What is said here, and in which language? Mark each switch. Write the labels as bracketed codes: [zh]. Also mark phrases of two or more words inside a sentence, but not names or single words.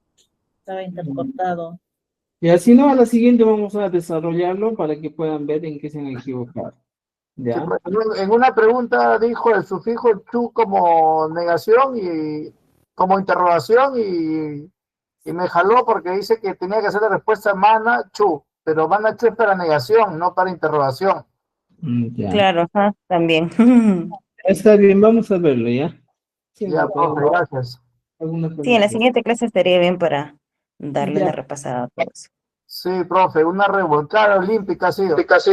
[es] Y así no, a la siguiente vamos a desarrollarlo para que puedan ver en qué se han equivocado. Sí, ¿Ya? pues, en una pregunta dijo el sufijo chu como negación y como interrogación y me jaló porque dice que tenía que hacer la respuesta [qu] mana chu, [es] pero [qu] mana chu [es] es para negación, no para interrogación. Ya. claro, ajá, también. Está bien, vamos a verlo, ¿ya? Sí, Ya, no, profe, gracias. alguna Sí, en la cosita. siguiente clase estaría bien para darle una Ya. repasada a todos. Sí, profe, una revolcada olímpica ha sido.